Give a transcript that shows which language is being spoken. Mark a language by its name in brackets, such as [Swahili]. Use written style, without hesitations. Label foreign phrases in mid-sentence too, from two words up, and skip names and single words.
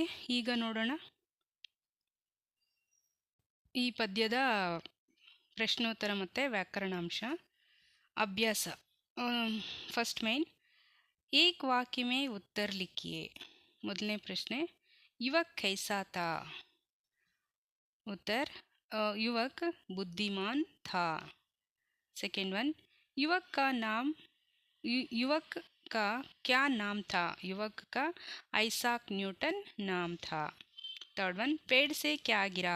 [Kannada] ಈಗ ನೋಡೋಣ ಈ ಪದ್ಯದ ಪ್ರಶ್ನೋತ್ತರ ಮತ್ತು ವ್ಯಾಕರಣಾಂಶ. [Hindi] अभ्यास। फ़र्स्ट में, एक वाक्य में उत्तर लिखिए. [Kannada] ಮೊದಲನೇ ಪ್ರಶ್ನೆ, [Hindi] युवक कैसा था. उत्तर, युवक बुद्धिमान था. [English] second one, [Hindi] युवक का नाम युवक का क्या नाम था? युवक का आइजैक न्यूटन नाम था। [English] third one, [Hindi] पेड़ से क्या गिरा?